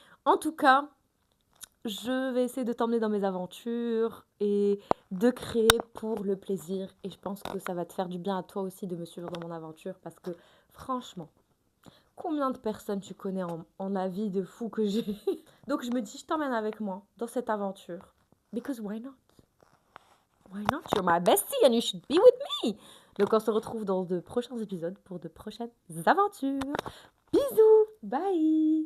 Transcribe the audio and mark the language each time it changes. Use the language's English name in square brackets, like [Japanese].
[French] En tout cas, je vais essayer de t'emmener dans mes aventures et de créer pour le plaisir et je pense que ça va te faire du bien à toi aussi de me suivre dans mon aventure parce que franchement, combien de personnes tu connais en la vie de fou que j'ai? Donc je me dis: «Je t'emmène avec moi dans cette aventure [English] because why not? Why not? You're my bestie and you should be with me!» [French] Donc on se retrouve dans de prochains épisodes pour de prochaines aventures. Bisous, bye!